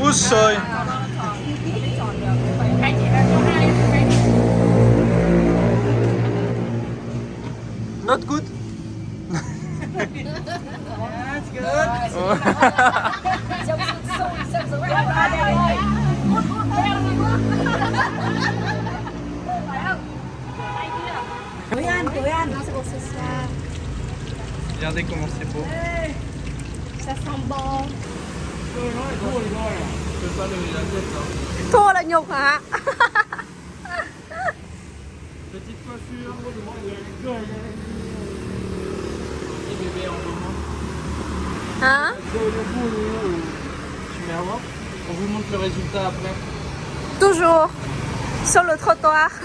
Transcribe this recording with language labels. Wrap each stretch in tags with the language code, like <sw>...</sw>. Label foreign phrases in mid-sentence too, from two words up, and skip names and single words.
<en>soy. Not good. That's good.</en> <fr>Regardez comment c'est beau. Ça sent bon. Je peux pas lever la tête là.</fr> <vi>Thua là nhục hả?</vi> <fr>Petite coiffure. Et bébé en moment.</fr> <vi>Hả?</vi> <fr>Tu mets avant. On vous montre le résultat après. Toujours sur le trottoir.</fr>